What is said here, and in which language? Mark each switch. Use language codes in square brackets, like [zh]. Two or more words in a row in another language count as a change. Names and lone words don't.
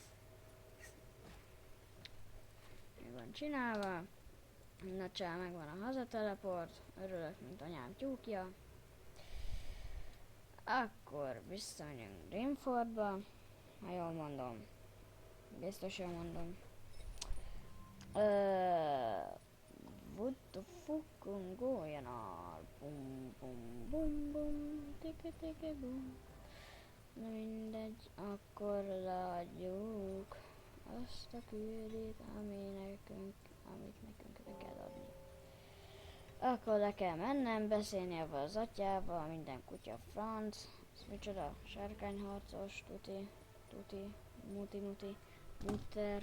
[hu] Meg van csinálva. Na csá, megvan a hazateleport, örülök, mint anyám tyúkja. Akkor visszamegyünk Dreamfordba, ha jól mondom. Biztos jól mondom. [en] What the fuck going on? Bum bum bum bum, teke bum. [hu] Na mindegy, akkor leadjuk azt a küldét, amit nekünk le kell adni. Akkor le kell mennem, beszélni avval az atyával, minden kutya franc. Ez micsoda? Sárkányharcos, tuti, muti, mutter.